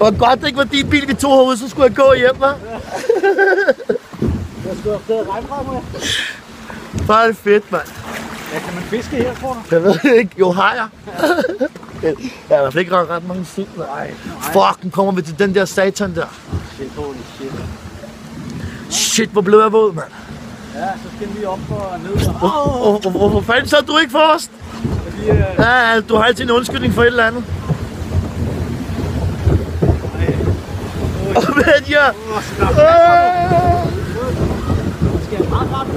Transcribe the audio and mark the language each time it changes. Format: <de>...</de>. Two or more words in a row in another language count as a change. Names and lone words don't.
<da>Hvor godt det ikke var din bil, vi tog herude, så skulle jeg gå hjem, hva'? Jeg skulle have fået regnfra med. Bare det fedt, mand. Ja, kan man fiske her, tror du? Jeg ved det ikke. Jo, har jeg. Jeg har i hvert fald ikke ret mange sild. Nej. Fuck, nu kommer vi til den der satan der.</da> <en>Shit, holy shit.</en> <da>Shit, hvor blev jeg våd, mand. Ja, så skal vi op og ned. Hvorfor fanden sad du ikke først? Fordi, Ja, du har altid en undskyldning for et eller andet. Vent, ja. Skal jeg meget rart på?</da>